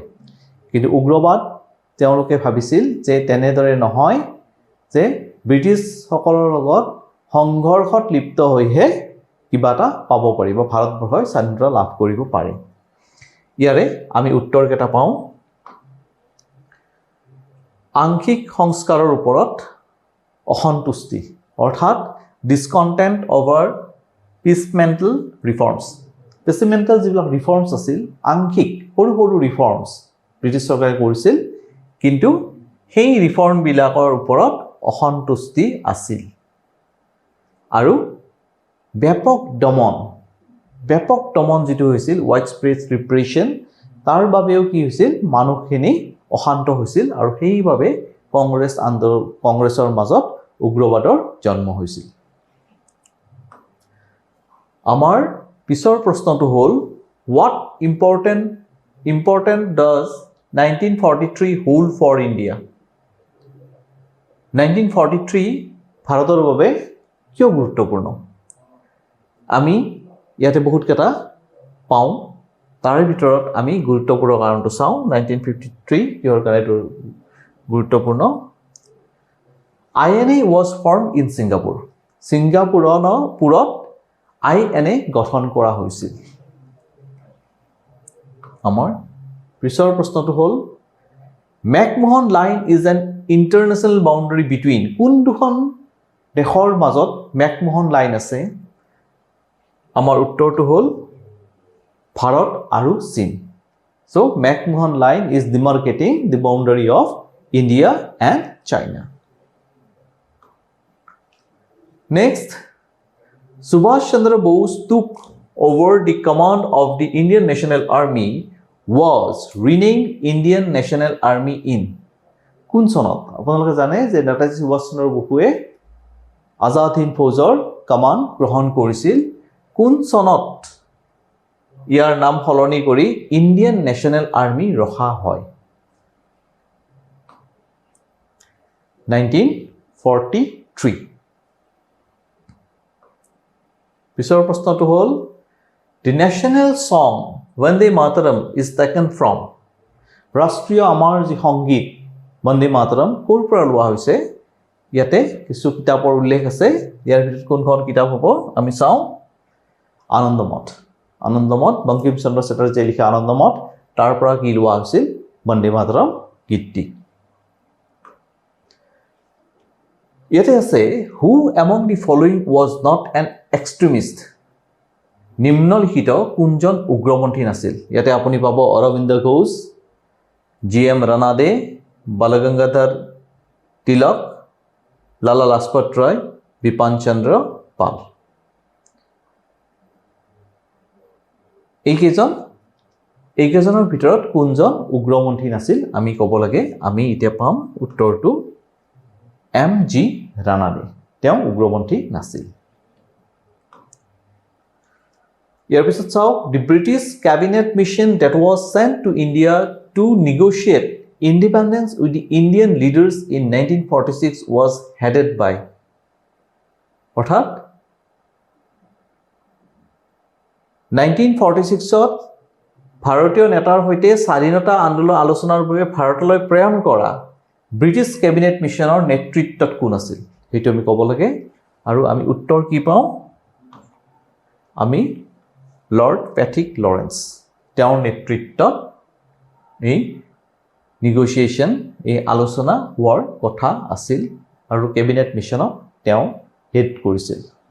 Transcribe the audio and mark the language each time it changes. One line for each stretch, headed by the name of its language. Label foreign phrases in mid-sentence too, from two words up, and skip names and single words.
Assamese: কিন্তু উগ্ৰবাদ তেওঁলোকে ভাবিছিল যে তেনেদৰে নহয়, যে ব্ৰিটিছ সকলৰ লগত সংঘৰ্ষত লিপ্ত হৈহে কিবা এটা পাব পাৰিব, ভাৰতবৰ্ষই স্বাধীনতা লাভ কৰিব পাৰে। ইয়াৰে আমি উত্তৰ কেইটা পাওঁ আংশিক সংস্কাৰৰ ওপৰত অসন্তুষ্টি অৰ্থাৎ
English: discontent over piecemeal reforms.
Assamese: Piecemeal যিবিলাক ৰিফৰ্মছ আছিল আংশিক সৰু ৰিফৰ্মছ ব্ৰিটিছ চৰকাৰে কৰিছিল, কিন্তু সেই ৰিফৰ্ম বিলাকৰ ওপৰত অসন্তুষ্টি আছিল। আৰু ব্যাপক দমন যেটো হৈছিল
English: widespread repression
Assamese: তাৰ বাবেও কি হৈছিল মানুহখিনি অশান্ত হৈছিল আৰু সেইভাবে কংগ্ৰেছৰ মাজত উগ্ৰবাদৰ জন্ম হৈছিল। আমাৰ পিছৰ প্ৰশ্নটো হ'ল
English: What important does 1943 hold for India?
Assamese: 1943 ভাৰতৰ বাবে কিয় গুৰুত্বপূৰ্ণ? আমি ইয়াতে বহুত কেটা পাওঁ, তাৰে ভিতৰত আমি গুৰুত্বপূৰ্ণ কাৰণটো চাওঁ। 1953 কিহৰ কাৰণে গুৰুত্বপূৰ্ণ?
English: INA was formed in Singapore.
Assamese: সিংগাপুৰত INA গঠন কৰা হৈছিল। আমাৰ পিছৰ প্ৰশ্নটো হ'ল
English: McMahon line is an international boundary between
Assamese: কোন দুখন দেশৰ মাজত McMahon line আছে? আমাৰ উত্তৰটো হ'ল ভাৰত আৰু চীন।
English: So McMahon line is demarcating the boundary of India and China. Next, Subhash Chandra Bose took over the command of the Indian National Army was renamed Indian National Army in
Assamese: কোন চনত আপোনালোকে জানে যে নেতাজী সুভাষ চন্দ্ৰ বসুৱে আজাদ হিন্দ ফৌজৰ কমান্ড গ্ৰহণ কৰিছিল কোন চনত ইয়াৰ নাম সলনি কৰি ইণ্ডিয়ান নেশ্যনেল আৰ্মি ৰখা হয় 1943 পিছৰ প্ৰশ্নটো হ'ল
English: the national song Vande Mataram is taken from
Assamese: ৰাষ্ট্ৰীয় আমাৰ যি সংগীত Vande Mataram ক'ৰ পৰা লোৱা হৈছে ইয়াতে কিছু কিতাপৰ উল্লেখ আছে ইয়াৰ ভিতৰত কোনখন কিতাপ হ'ব আমি চাওঁ আনন্দমঠ বংকিম চন্দ্ৰ চেটাৰ্জীয়ে লিখা আনন্দমঠ তাৰ পৰা কি লোৱা হৈছিল Vande Mataram গীতটি ইয়াতে আছে
English: who among the following was not an extremist
Assamese: নিম্নলিখিত কোনজন উগ্ৰপন্থী নাছিল ইয়াতে আপুনি পাব অৰবিন্দ ঘোষ জি.এম. ৰানাডে বালগংগাধৰ তিলক লালা লাজপত ৰায় বিপিন চন্দ্ৰ পাল এইকেইজনৰ ভিতৰত কোনজন উগ্ৰপন্থী নাছিল আমি ক'ব লাগে আমি এতিয়া পাম উত্তৰটো এম.জি. ৰানাডে তেওঁ উগ্ৰপন্থী নাছিল ইয়াৰ পিছত চাওক
English: the British cabinet mission that was sent to India to negotiate independence with the Indian leaders in 1946 was headed by অৰ্থাৎ
Assamese: 1946ত ভাৰতীয় নেতাৰ সৈতে স্বাধীনতা আন্দোলন আলোচনাৰ বাবে ভাৰতলৈ প্ৰেৰণ কৰা ব্ৰিটিছ কেবিনেট মিছনৰ নেতৃত্বত কোন আছিল সেইটো আমি ক'ব লাগে আৰু আমি উত্তৰ কি পাওঁ আমি লৰ্ড পেট্ৰিক লৰেন্স তেওঁৰ নেতৃত্বত এই নেগোচিয়েশ্যন এই আলোচনা হোৱাৰ কথা আছিল আৰু কেবিনেট মিছনক তেওঁ হেড কৰিছিল